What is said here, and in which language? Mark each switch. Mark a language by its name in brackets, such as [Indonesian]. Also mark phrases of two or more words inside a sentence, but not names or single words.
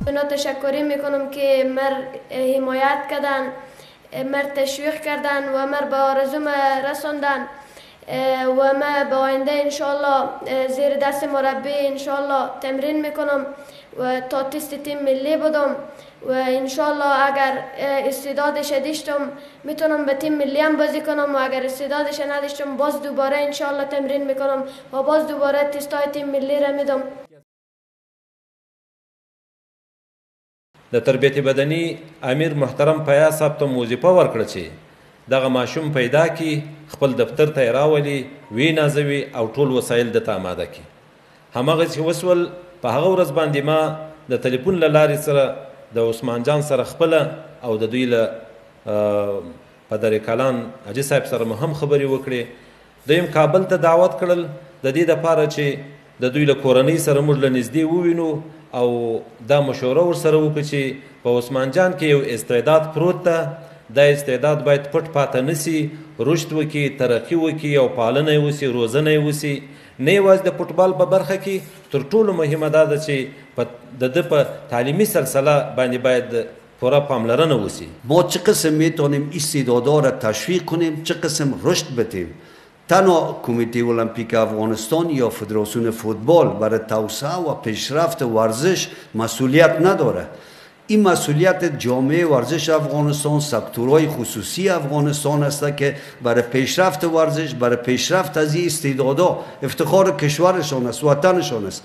[Persian] تشکری میکنم که مر حمایت کردن، مر تشویق کردن و مر به آرزوم رساندن و ما به آینده انشالله زیر دست مربی انشالله تمرین میکنم و تا تست تیم ملی بدم و انشالله اگر استعدادش داشتم میتونم به تیم ملی هم بازی کنم و اگر استعدادش نداشتم باز دوباره انشالله تمرین میکنم و باز دوباره تستای تیم ملی را میدم. [Pashto] د تربیت بدني امیر محترم پیا صاحب ته وظیفه ورکړه چې دغه ماشوم پیدا کی، خپل دفتر ته راولي، وی نازوي او ټول وسایل د آماده کی. همغه چې وسول په هغه ورځ باندې ما د ټلیفون له لارې سره د عثمان جان سره خپل او د دوی له پدر کلان حاجي صاحب سره هم خبرې وکړې. دویم کابل ته دعوت کړل د دې لپاره چې د دوی له کورنۍ سره موږ له نږدې ووینو او دا مشوره ورسره وکړو چې په عثمان جان کې یو استعداد پروت ده، دا استعداد باید پټ پاته نسی، رشد وکړي، ترقي وکړي او پالنه یې وسي، روزنه یې وسي. نه یوازې د فوټبال په برخه کې تر ټولو مهمه دا ده چې د ده په تعلیمي سلسله باندې باید پوره پاملرنه وسي. [Persian] ما چه قسم میتونیم استعدادها را تشویق کنیم، چه قسم رشد بدیم. تنها کمیته المپیک افغانستان یا فدراسیون فوتبال برای توسعه و پیشرفت ورزش مسئولیت نداره. این مسئولیت جامعه ورزش افغانستان، سکتورهای خصوصی افغانستان است که برای پیشرفت ورزش، برای پیشرفت از این استعدادها افتخار کشورشان است، وطنشان است.